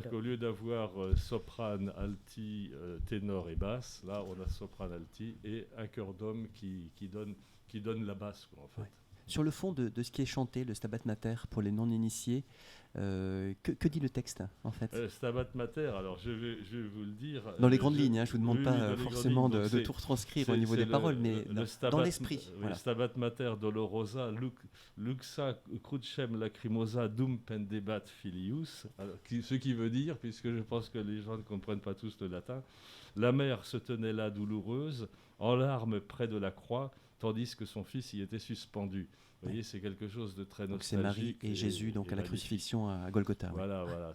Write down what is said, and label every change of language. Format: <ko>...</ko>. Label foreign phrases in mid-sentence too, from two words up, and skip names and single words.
<fr>C'est-à-dire qu'au lieu d'avoir soprane, alti, ténor et basse, là on a soprane, alti et un chœur d'homme qui donne la basse, quoi, en fait. Ouais. Sur le fond de ce qui est chanté, le Stabat Mater, pour les non-initiés, que dit le texte, en fait Stabat Mater, alors je vais vous le dire. Dans les grandes lignes, je ne vous demande pas forcément de tout retranscrire au niveau des paroles, mais dans l'esprit.</fr> <la>Le Stabat Mater dolorosa, luxa crucem lacrimosa dum pendebat filius,</la> <fr>ce qui veut dire, puisque je pense que les gens ne comprennent pas tous le latin, la mère se tenait là douloureuse, en larmes près de la croix, tandis que son fils y était suspendu. Vous voyez, c'est quelque chose de très Donc c'est Marie nostalgique. et Jésus, donc à la magnifique. crucifixion à Golgotha. Voilà, voilà.</fr>